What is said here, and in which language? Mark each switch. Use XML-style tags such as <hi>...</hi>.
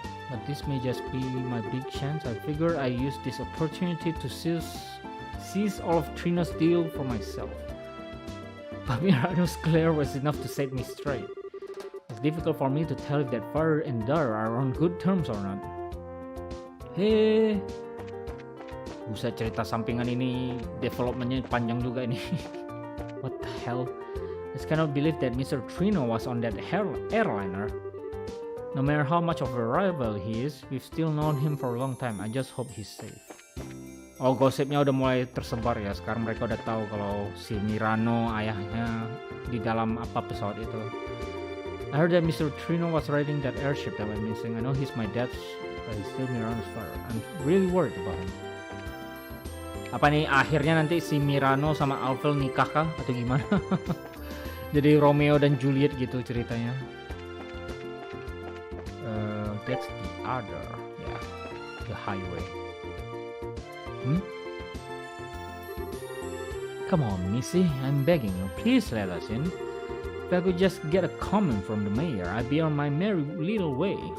<en>But this may just be my big chance. I figure I use this opportunity to seize all of Trino's deal for myself. But Mirano's glare was enough to set me straight. It's difficult for me to tell if that father and daughter are on good terms or not.</en> <id>Hey, buset, cerita sampingan ini developmentnya panjang juga ini.</id> <en>What the hell? I just cannot believe that Mr. Trino was on that airliner. No matter how much of a rival he is, we've still known him for a long time. I just hope he's safe.</en> <id>Oh, gosipnya udah mulai tersebar ya. Sekarang mereka udah tahu kalau si Mirano ayahnya di dalam apa pesawat itu.</id> <en>I heard that Mr. Trino was riding that airship that went missing. I know he's my dad's, but he's still Mirano's father. I'm really worried about him.</en> <id>Apa nih akhirnya nanti si Mirano sama Alvel nikah kah atau gimana? Jadi Romeo dan Juliet gitu ceritanya.</id> <en>That's the other, yeah, the highway. Come on, Missy, I'm begging you, please let us in. If I could just get a comment from the mayor, I'd be on my merry little way.</en>